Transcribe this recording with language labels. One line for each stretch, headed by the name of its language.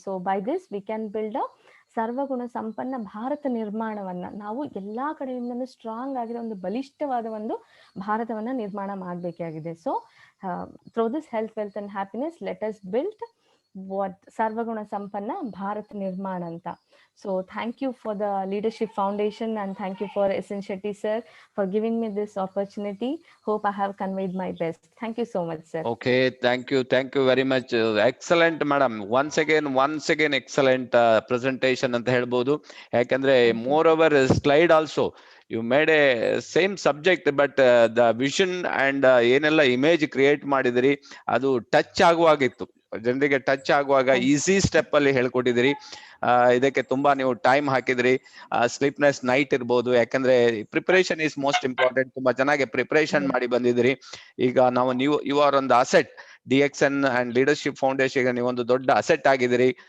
English: so by this we can build a
Kannada: ಸರ್ವಗುಣ ಸಂಪನ್ನ ಭಾರತ ನಿರ್ಮಾಣವನ್ನ, ನಾವು ಎಲ್ಲಾ ಕಡೆಯಿಂದನೂ ಸ್ಟ್ರಾಂಗ್ ಆಗಿರೋ ಒಂದು ಬಲಿಷ್ಠವಾದ ಒಂದು ಭಾರತವನ್ನ ನಿರ್ಮಾಣ ಮಾಡಬೇಕಾಗಿದೆ.
English: so through this health, wealth and happiness, let us build
Kannada: ಸರ್ವಗುಣ ಸಂಪನ್ನ ಭಾರತ ನಿರ್ಮಾಣ ಅಂತ.
English: So thank you for the Leadership Foundation, and thank you for SN Shetty sir for giving me this opportunity. Hope I have conveyed my best. Thank you so much, sir. Okay, thank you very much. Excellent madam. Once again excellent presentation
Kannada: anta helbodu.
English: Yakandre moreover slide also you made a same subject, but the vision and
Kannada: ಏನೆಲ್ಲ image create ಮಾಡಿದ್ರಿ ಅದು touch ಆಗುವಾಗಿತ್ತು. ಜನರಿಗೆ touch ಆಗುವಾಗ easy step ಅಲ್ಲಿ ಹೇಳ್ಕೊಟ್ಟಿದ್ದೀರಿ. ಇದಕ್ಕೆ ತುಂಬಾ ನೀವು time ಹಾಕಿದ್ರಿ.
English: sleepless night
Kannada: ಇರ್ಬೋದು, ಯಾಕಂದ್ರೆ
English: Preparation is most important.
Kannada: ತುಂಬಾ ಚೆನ್ನಾಗಿ ಪ್ರಿಪರೇಷನ್ ಮಾಡಿ ಬಂದಿದ್ದೀರಿ. ಈಗ ನೀವು
English: you are
Kannada: ಒಂದು asset. DXN and leadership foundation ಗೆ ನೀವೊಂದು ದೊಡ್ಡ ಅಸೆಟ್ ಆಗಿದ್ದೀರಿ.